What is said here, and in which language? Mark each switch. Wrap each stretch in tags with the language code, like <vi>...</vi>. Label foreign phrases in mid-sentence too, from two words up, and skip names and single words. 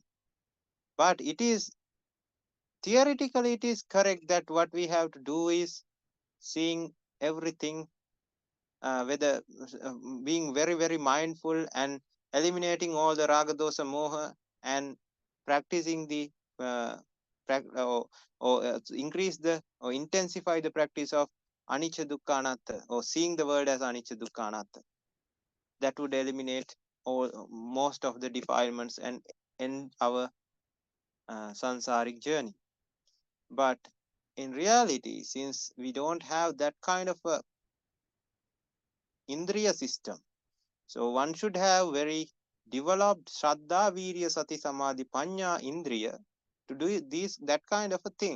<en>But it is theoretically, it is correct that what we have to do is seeing everything, whether being very, very mindful and eliminating all the</en> <pi>raga, dosa, moha,</pi> <en>and practicing the increase the or intensify the practice of</en> <pi>anicca, dukkha, anatta,</pi> <en>or seeing the world as</en> <pi>anicca, dukkha, anatta.</pi> <en>That would eliminate most of the defilements and end our sansaric journey. But in reality, since we don't have that kind of a indriya system, so one should have very developed Shraddha,</en> <pi>Virya, Sati, Samadhi, Panya, Indriya</pi> <en>to do that kind of a thing.</en>